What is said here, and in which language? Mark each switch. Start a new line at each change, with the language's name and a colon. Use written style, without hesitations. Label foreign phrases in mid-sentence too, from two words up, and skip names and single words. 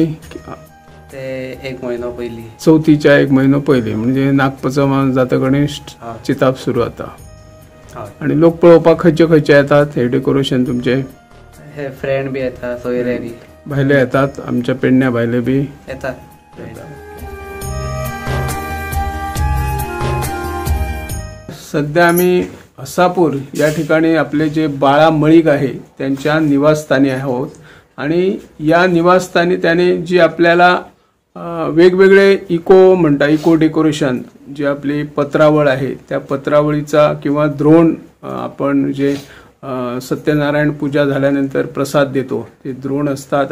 Konkani: ते 1 म्हयनो पयलीं. चवथीच्या 1 म्हयनो पयलीं, म्हणजे नागपंचम जाता गणेश चिताप सुरू जाता. आणि लोक पळोवपाक खंयचे खंयचे येतात हे डेकोरेशन तुमचे? हे फ्रेंड बी येतात, सोयरे बी. भायले येतात, आमच्या पेडण्या भायले बी येतात.
Marathi: सध्या आम्ही हसापूर या ठिकाणी आपले जे बाळा मळीक आहे त्यांच्या निवासस्थानी आहोत. आणि या निवासस्थानी त्याने जी आपल्याला वेगवेगळे
English: eco decoration,
Marathi: जी आपली पत्रावळ आहे त्या पत्रावळीचा किंवा द्रोण, आपण जे सत्यनारायण पूजा झाल्यानंतर प्रसाद देतो ते द्रोण असतात.